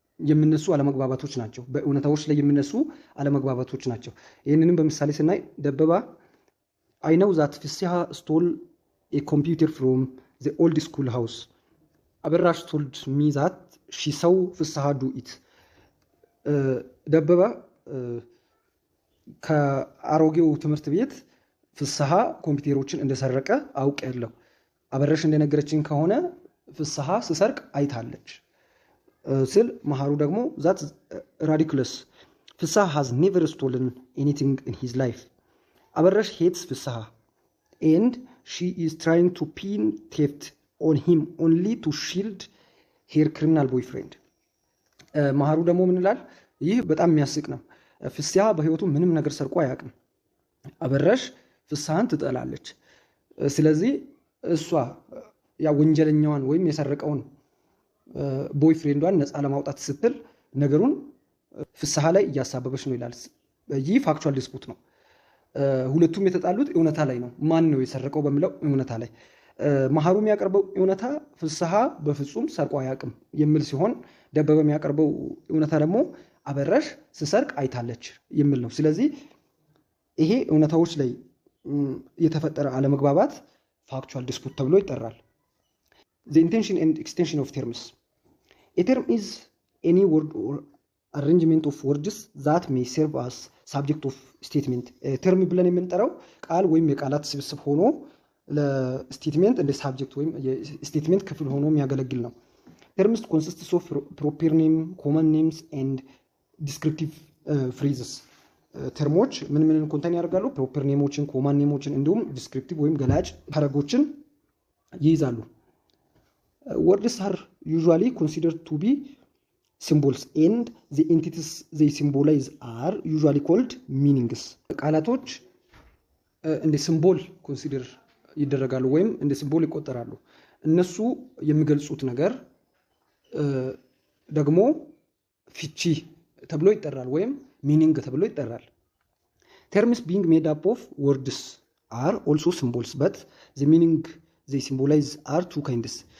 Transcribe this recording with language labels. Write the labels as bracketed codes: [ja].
[am] የሚነሱ አለመግባባቶች ናቸው። በእውነታዎች ላይ የሚነሱ አለመግባባቶች ናቸው። ይህንንም በምሳሌ ስናይ ደበባ [en] I know that ፍስሐ stole a computer from the old school house. አበራሽ told me that she saw ፍስሐ do it. [am] ደበባ ከአሮጌው ትምህርት ቤት ፍስሐ ኮምፒውተሮችን እንደሰረቀ አውቃለሁ። አበራሽ እንደነገረችኝ ከሆነ ፍስሐ ስሰርቅ አይታለች ስል መሃሩ ደግሞ [en] that's ridiculous. ፍስሐ has never stolen anything in his life. አበራሽ hates ፍስሐ and she is trying to pin theft on him only to shield her criminal boyfriend. [am] መሃሩ ደግሞ ምን ይላል? ይህ በጣም የሚያስቅ ነው። ፍስሐ በህይወቱ ምንም ነገር ሰርቆ አያውቅም። አበራሽ ፍስሐን ትጠላለች። ስለዚህ እሷ ያ ወንጀለኛዋን ወይም የሰረቀውን ቦይፍሬንዷን ነፃ ለማውጣት ስትል ነገሩን ፍስሐ ላይ እያሳበበች ነው ይላል። ይህ ፋክቹዋል ዲስፑት ነው። ሁለቱም የተጣሉት እውነታ ላይ ነው። ማን ነው የሰረቀው በሚለው እውነታ ላይ መሃሩ የሚያቀርበው እውነታ ፍስሐ በፍጹም ሰርቆ አያውቅም የሚል ሲሆን ደበበ የሚያቀርበው እውነታ ደግሞ አበራሽ ስሰርቅ አይታለች የሚል ነው። ስለዚህ ይሄ እውነታዎች ላይ የተፈጠረ አለመግባባት ፋክቹዋል ዲስፑት ተብሎ ይጠራል። [en] The intention and extension of terms. A term is any word or arrangement of words that may serve as subject of statement. [am] ተርም ብለን የምንጠራው ቃል ወይም የቃላት ስብስብ ሆኖ ለስቴትመንት እንደ ሳብጀክት ወይም የስቴትመንት ክፍል ሆኖ የሚያገለግል ነው። [en] terms consists of proper name, common names and descriptive phrases. [am] ተርሞች ምን ምን ኮንቴን ያደርጋሉ? ፕሮፐር ኔሞችን፣ ኮማን ኔሞችን እንዲሁም ዲስክሪፕቲቭ ወይም ገላጭ ሐረጎችን ይይዛሉ። [en] words are usually considered to be symbols and the entities they symbolize are usually called meanings. [am] ቃላቶች እንደ ሲምቦል ኮንሲደር ይደረጋሉ ወይም እንደ ሲምቦል ይቆጠራሉ። እነሱ የሚገልጹት ነገር ደግሞ ፍቺ ተብሎ ይጠራል ወይም ሚኒንግ ተብሎ ይጠራል። [en] terms being made up of words are also symbols but the meaning they symbolize are two kinds.